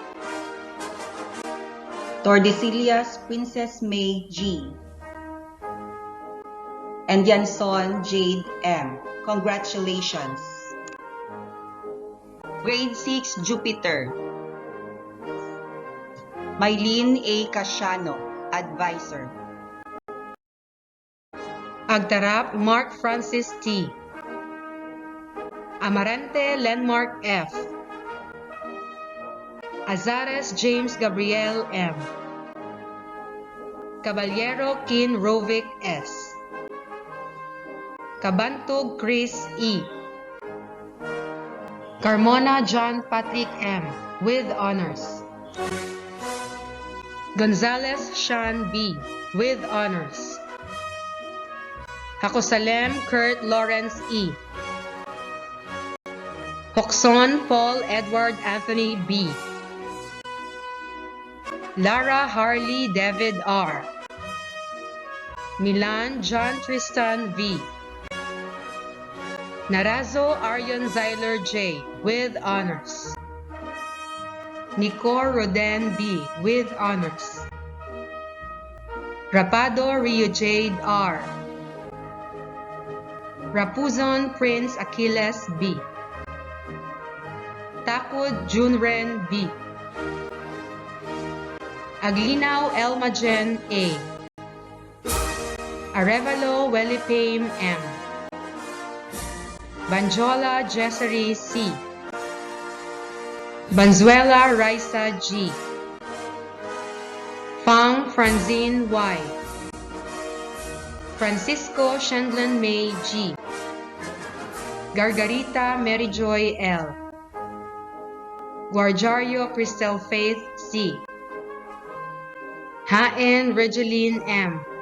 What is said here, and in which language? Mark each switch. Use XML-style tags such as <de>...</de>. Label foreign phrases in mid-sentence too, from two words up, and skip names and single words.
<en>Tordesillas Princess May G. and Yanson Jade M. Congratulations! Grade 6 Jupiter. Mylene A. Casiano, Advisor. Agtarap Mark Francis T. Amarante Lenmark F. Azares James Gabriel M. Caballero Kin Rovic S. Cabantog Chris E. Carmona John Patrick M. with honors. Gonzalez Sean B. with honors. Hakosalem Kurt Lawrence E. Hoxon Paul Edward Anthony B. Lara Harley David R. Milan John Tristan V. Narazo Aryon Zyler J. with honors. Nicor Roden B. with honors. Rapado Rio Jade R. Rapuzon Prince Achilles B. Takud Junren B. Aglinaw Elmagen A. Arevalo Welipame M. Banjola Jessery C. Banzuela Raisa G. Fang Franzine Y. Francisco Shendlin May G. Gargarita Maryjoy L. Guarjario Cristel Faith C. Haen Regeline M.</en>